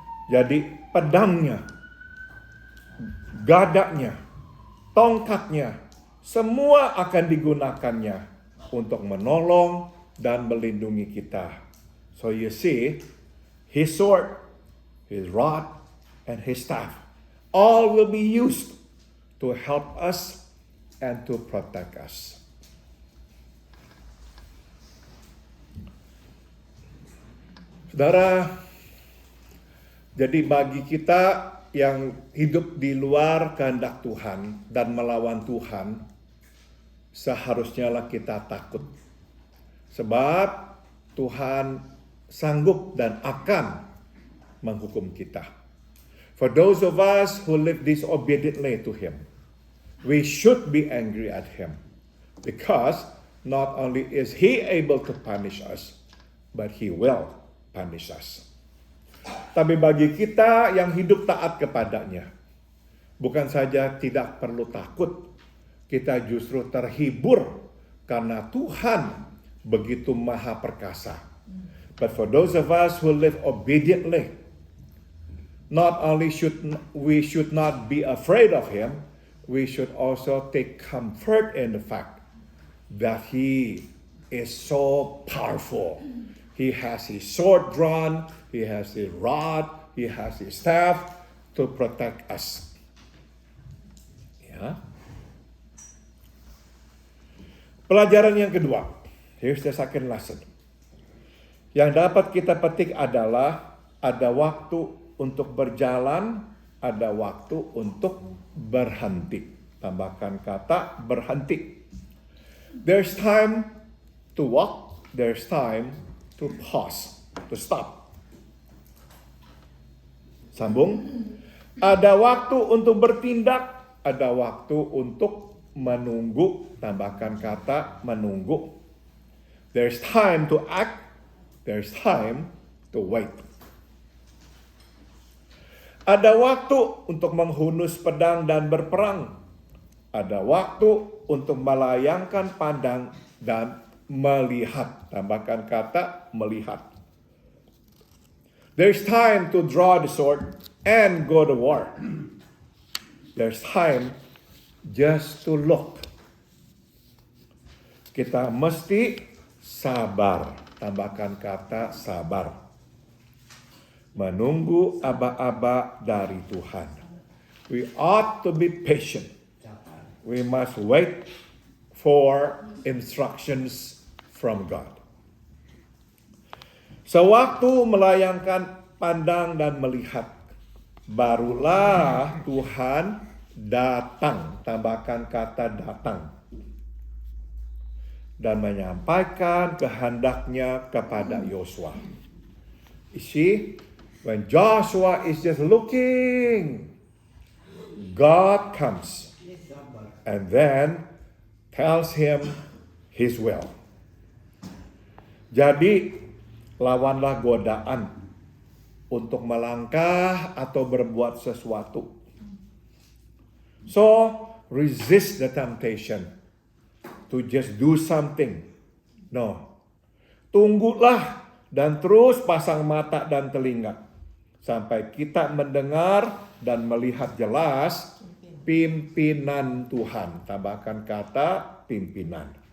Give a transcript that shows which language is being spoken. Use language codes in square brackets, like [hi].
[id] Jadi pedangnya, gadaknya, tongkatnya, semua akan digunakannya untuk menolong dan melindungi kita. [en] So you see, his sword, his rod, and his staff, all will be used to help us and to protect us. [id] Saudara, jadi bagi kita yang hidup di luar kehendak Tuhan dan melawan Tuhan, seharusnya lah kita takut. Sebab Tuhan sanggup dan akan menghukum kita. [en] For those of us who live disobediently to him, we should be angry at him. Because not only is he able to punish us, but he will punish us. [id] Tapi bagi kita yang hidup taat kepadanya, bukan saja tidak perlu takut, kita justru terhibur karena Tuhan begitu maha perkasa. [en] But for those of us who live obediently, not only we should not be afraid of him, we should also take comfort in the fact that he is so powerful. He has his sword drawn, he has his rod, he has his staff to protect us. [id] Ya. Pelajaran yang kedua, [en] here's the second lesson. [id] Yang dapat kita petik adalah ada waktu untuk berjalan, ada waktu untuk berhenti. Tambahkan kata berhenti. [en] There's time to walk, there's time to pause, to stop. [id] Sambung. Ada waktu untuk bertindak, ada waktu untuk menunggu. Tambahkan kata menunggu. [en] There's time to act, there's time to wait. [id] Ada waktu untuk menghunus pedang dan berperang. Ada waktu untuk melayangkan pandang dan melihat. Tambahkan kata melihat. [en] There's time to draw the sword and go to war. There's time just to look. [id] Kita mesti sabar. Tambahkan kata sabar. Menunggu aba-aba dari Tuhan. [en] We ought to be patient. We must wait for instructions from God. [id] Sewaktu melayangkan pandang dan melihat, barulah Tuhan datang. Tambahkan kata datang. Dan menyampaikan kehendaknya kepada Yosua. [en] You see, when Joshua is just looking, God comes and then tells him his will. [id] Jadi, lawanlah godaan untuk melangkah atau berbuat sesuatu. [en] So, resist the temptation to just do something. No. [id] Tunggulah dan terus pasang mata dan telinga sampai kita mendengar dan melihat jelas pimpinan Tuhan. Tambahkan kata pimpinan.